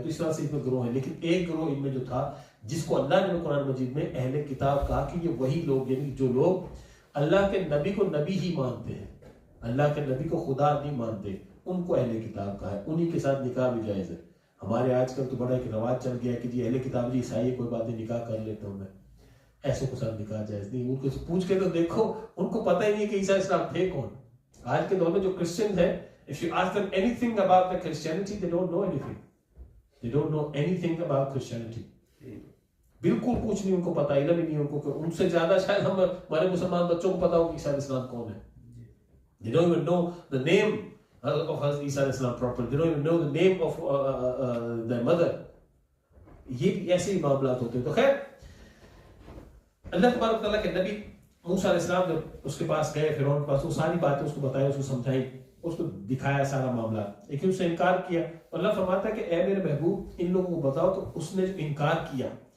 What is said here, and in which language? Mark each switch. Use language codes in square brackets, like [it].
[ur] تو اس طرح سے اس میں گروہ ہیں, لیکن ایک گروہ ان میں جو تھا جس کو اللہ نے قرآن مجید میں اہل کتاب کہا کہ یہ وہی لوگ, یعنی جو لوگ اللہ کے نبی کو نبی ہی مانتے ہیں, اللہ کے نبی کو خدا نہیں مانتے, ان کو اہل کتاب کہا ہے. انہی کے ساتھ نکاح بھی جائز ہے. ہمارے آج کل تو بڑا ایک رواج چل گیا کہ جی اہل کتاب جی عیسائی کوئی بات نہیں, نکاح کر لیتا ہوں میں. ایسے کو ساتھ نکاح جائز نہیں. ان کو پوچھ کے تو دیکھو, ان کو پتہ ہی نہیں کہ عیسیٰ اسلام تھے کون. آج کے دور میں جو کرسچن ہیں, [en] if you ask them anything about the Christianity, they don't know anything. They don't know anything about Christianity. [ur] بالکل کچھ نہیں ان کو پتا, علم ہی نہیں ان کو. ان سے زیادہ شاید ہمارے مسلمان بچوں کو پتا ہو کہ عیسیٰ علیہ السلام کون ہے. [en] They don't even know the name of Isa alayhi salam properly. They don't even know the name of their mother. [ur] یہ ایسے ہی معاملات ہوتے ہیں. تو خیر اللہ تبارک تعالیٰ کے نبی موسیٰ علیہ السلام جب اس کے پاس گئے, فرعون کے پاس, وہ ساری باتیں اس کو بتائی, اس کو سمجھائی, اس کو دکھایا سارا معاملہ, لیکن اس نے انکار کیا. اللہ فرماتا ہے کہ اے میرے محبوب ان لوگوں کو بتاؤ. تو اس نے انکار کیا.